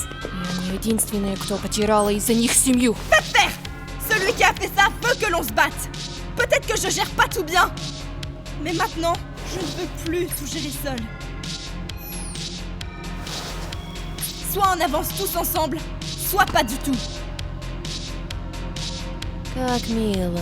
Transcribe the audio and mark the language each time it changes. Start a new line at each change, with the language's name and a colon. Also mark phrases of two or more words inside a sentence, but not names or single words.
Russian: Я не единственная, кто потеряла из-за них семью.
French: Faire! Celui qui a fait ça veut que l'on se batte. Peut-être que je gère pas tout bien. Mais maintenant, je ne veux plus tout gérer seul. Soit on avance tous ensemble, soit pas du tout.
Russian: Как мило.